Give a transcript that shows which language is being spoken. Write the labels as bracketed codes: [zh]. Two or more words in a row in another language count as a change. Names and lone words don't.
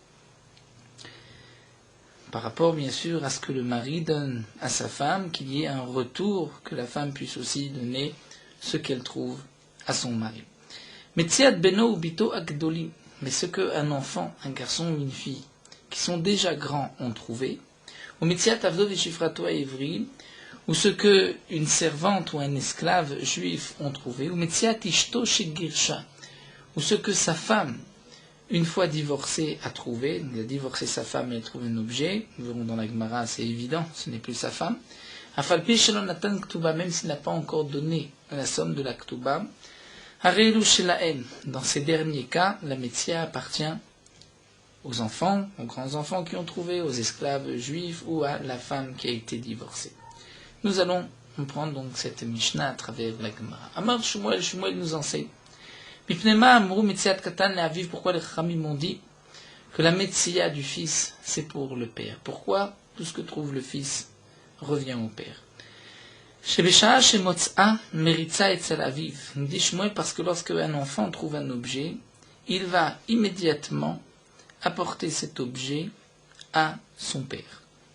[fr] Par rapport bien sûr à ce que le mari donne à sa femme, qu'il y ait un retour, que la femme puisse aussi donner ce qu'elle trouve à son mari. [he] מציאת בנו ובתו הגדולים. [fr] Mais ce qu'un enfant, un garçon ou une fille, qui sont déjà grands, ont trouvé, ou [he] מציאת עבדו ושפחתו עברי, [fr] ou ce qu'une servante ou un esclave juif ont trouvé, ou [he] מציאת אשתו שגירשה, [fr] ou ce que sa femme, une fois divorcée, a trouvé. Il a divorcé sa femme et elle trouve un objet. Nous verrons dans la Gemara, c'est évident, ce n'est plus sa femme. [he] אף על פי שלא נתן כתובה, [fr] même s'il n'a pas encore donné la somme de la ktuba. [he] הרי אלו שלהם, [fr] dans ces derniers cas, la Metzia appartient aux enfants, aux grands-enfants qui ont trouvé, aux esclaves juifs ou à la femme qui a été divorcée. Nous allons comprendre donc cette Mishnah à travers la Gemara. [he] אמר שמואל, [fr] Shmuel nous enseigne. [he] מפני מה אמרו מציאת קטן לאביו, [fr] pourquoi les Chachamim m'ont dit que la Metzia du fils, c'est pour le père. Pourquoi tout ce que trouve le fils revient au père? [he] שבשעה שמוצאה מריצה אצל אביו. [fr] Nous dit Shmuel parce que lorsque un enfant trouve un objet, il va immédiatement apporter cet objet à son père.